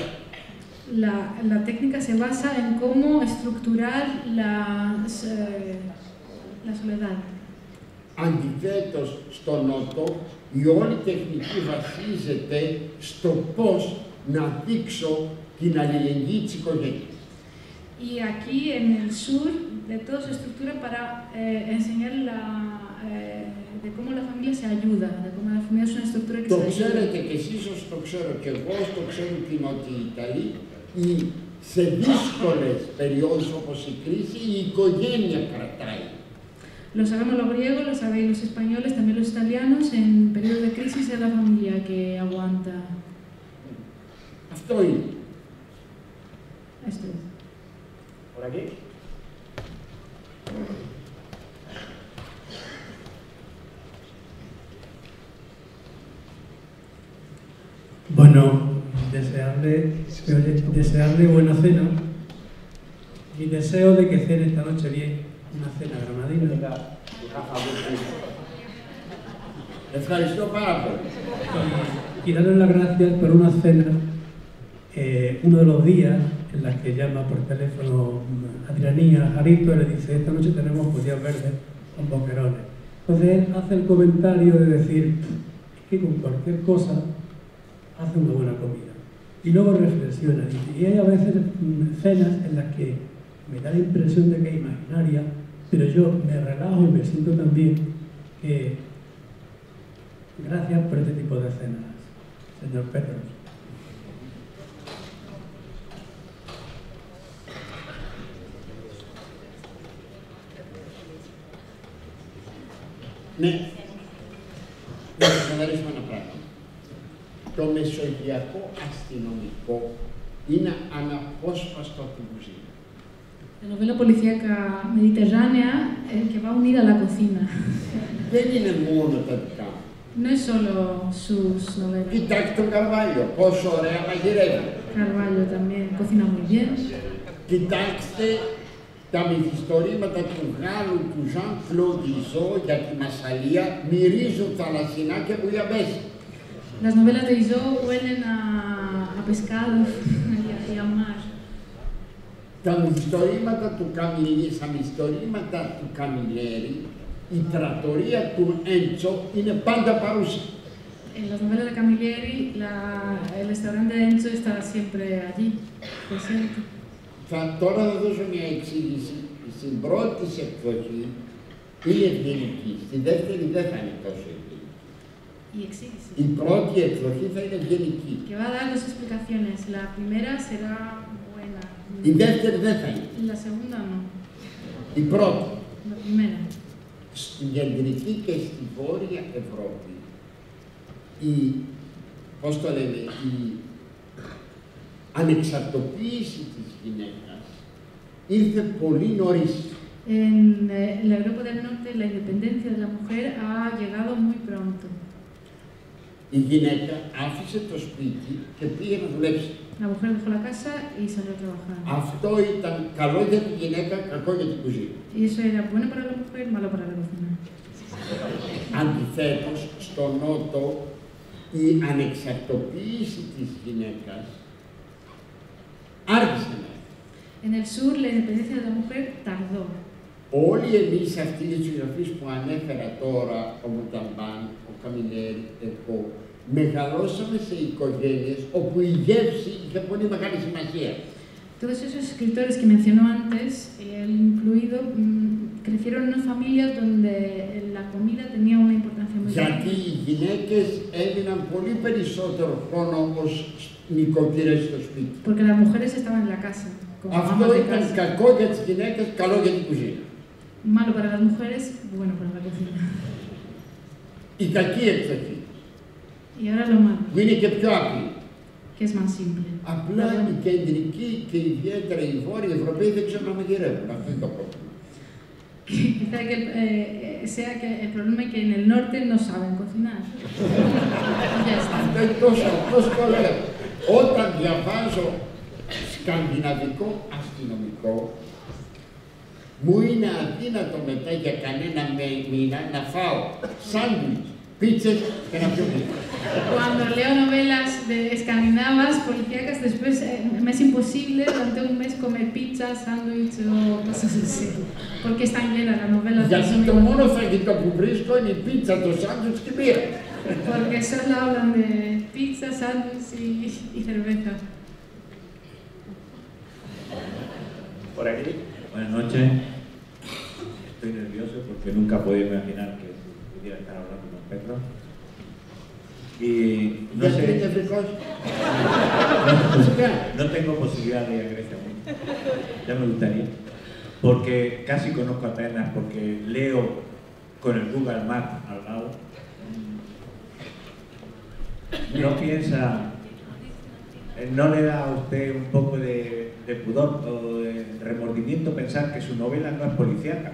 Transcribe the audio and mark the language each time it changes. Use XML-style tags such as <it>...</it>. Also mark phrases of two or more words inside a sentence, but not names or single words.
<es>La técnica se basa en cómo estructurar la soledad.</es> <el>Αντιθέτως, στο Νότο, η όλη τεχνική βασίζεται στο πώς να δείξω την αλληλεγγύη της οικογένειας.</el> <es>Y aquí en el sur, de todo se estructura para enseñar de cómo la familia se ayuda, de cómo la familia es una estructura que se ayuda.</es> <el>Το ξέρετε και εσείς, όσο το ξέρω και εγώ, το ξέρουν και οι Νότιοι Ιταλοί, σε δύσκολες περιόδους όπως η κρίση, η οικογένεια κρατάει.</el> <es>Lo sabemos los griegos, lo sabéis los españoles, también los italianos, en periodos de crisis es la familia que aguanta.</es> <el>Αυτό είναι.</el> <es>Esto es. ¿Por aquí? Bueno, desearle buena cena y deseo de que cene esta noche bien, una cena granadina.</es> <el>Ευχαριστώ πάρα πολύ.</el> <es>Y darle las gracias por una cena, uno de los días en las que llama por teléfono Adrianía a Jarito y le dice, esta noche tenemos judías verdes con boquerones. Entonces él hace el comentario de decir, es que con cualquier cosa hace una buena comida. Y luego reflexiona, dice, y hay a veces cenas en las que me da la impresión de que es imaginaria, pero yo me relajo y me siento también que gracias por este tipo de cenas, señor Petros.</es> <el>Ναι, να ξεκαθαρίσουμε ένα πράγμα. Το μεσογειακό αστυνομικό είναι αναπόσπαστο από την κουζίνα.</el> <es>La novela policíaca mediterránea que va unida a la cocina.</es> <el>Δεν είναι μόνο τα δικά μου.</el> <es>No es solo sus novelas.</es> <el>Κοιτάξτε τον Καρβάλιο, πόσο ωραία μαγειρεύει.</el> <es>Carvalho también cocina muy bien.</es> <el>Κοιτάξτε τα μυθιστορήματα του Γάλλου του Jean-Claude Izzo για τη Μασσαλία μυρίζουν θαλασσινά και μπουλιαμπέζι.</el> <es>Las novelas de Izzo huelen a pescado y a mar.</es> <el>Τα μυθιστορήματα του Καμιλιέρη, η τρατορία του Έντσο είναι πάντα παρούσα.</el> <es>En las novelas de Camilleri, el restaurante de Enzo está siempre allí, presente.</es> <el>Τώρα θα δώσω μια εξήγηση στην πρώτη της εκδοχή είναι ευγενική, στη δεύτερη δεν θα είναι τόσο ευγενική.</el> <es>Y exíguese.</es> <el>Η πρώτη εκδοχή θα είναι ευγενική.</el> <es>Que va a dar dos explicaciones. La primera será buena.</es> <el>Η δεύτερη δεν θα είναι.</el> <es>La segunda no.</es> <el>Η πρώτη.</el> <es>La primera.</es> <el>Στην κεντρική και στη βόρεια Ευρώπη, πώς το λένε, η ανεξαρτοποίηση της γυναίκας ήρθε πολύ νωρίς.</el> <es>En la Europa del Norte, la independencia de la mujer ha llegado muy pronto.</es> <el>Η γυναίκα άφησε το σπίτι και πήγε να δουλέψει.</el> <es>La mujer dejó la casa y salió a trabajar.</es> <el>Αυτό ήταν καλό για τη γυναίκα, κακό για την κουζίνα.</el> <es>Y eso era bueno para la mujer, malo para la cocina.</es> <el>Αντιθέτως, στο Νότο, η ανεξαρτοποίηση της γυναίκας άργησε να έρθει.</el> <es>En el sur, la independencia de la mujer tardó.</es> <el>Όλοι εμείς αυτοί οι συγγραφείς που ανέφερα τώρα, ο Μονταμπάν, ο Καμινέρη, εγώ, μεγαλώσαμε σε οικογένειες όπου η γεύση είχε πολύ μεγάλη σημασία.</el> <es>Todos esos escritores que mencionó antes, él incluido, crecieron en familias donde la comida tenía una importancia muy</es> <el>Γιατί</el> <es>grande.</es> <el>οι γυναίκες έμειναν πολύ περισσότερο χρόνο ως νοικοκυρές στο σπίτι.</el> <es>Porque las mujeres estaban en la casa, como</es> <el>Αυτό</el> <es>amas de</es> <el>ήταν</el> <es>casa.</es> <el>κακό για τις γυναίκες, καλό για την κουζίνα.</el> <es>Malo para las mujeres, bueno para la cocina.</es> <el>Η κακή εκδοχή,</el> <es>Y ahora lo malo,</es> <el>που είναι και πιο απλή.</el> <es>que es más simple.</es> <el>Απλά η κεντρική και ιδιαίτερα οι Βόρειοι Ευρωπαίοι δεν ξέρουν να μαγειρεύουν. Αυτό είναι το πρόβλημα.</el> <es>Quizá que, sea que el problema es que en el norte no saben cocinar. Ya está.</es> <el>Αυτό είναι τόσο απλώς το λέω. Όταν διαβάζω σκανδιναβικό αστυνομικό, μου είναι αδύνατο μετά για κανένα μήνα να φάω σάντουιτς, πίτσες και να πιω πίτσες.</el> <es>Cuando leo novelas de escandinavas, policíacas, después me es imposible durante un mes comer pizza, sándwich o cosas así. Porque están llenas las novelas de</es> <el>Γιατί το μόνο φαγητό που βρίσκω είναι η πίτσα, το σάντουιτς και η μπύρα.</el> <es>Porque solo hablan de pizza, sándwich y cerveza. Por aquí. Buenas noches. Estoy nervioso porque nunca podía imaginar que pudiera estar hablando con Pedro. Y no</es> <el>Γιατί είναι</el> <es>sé,</es> <el>νευρικός.</el> <es>no tengo posibilidad de ir a Grecia aún. Ya me gustaría. Porque casi conozco Atenas, porque leo con el Google Maps al lado. ¿No piensa, no le da a usted un poco de pudor o de remordimiento pensar que su novela no es policíaca?</es>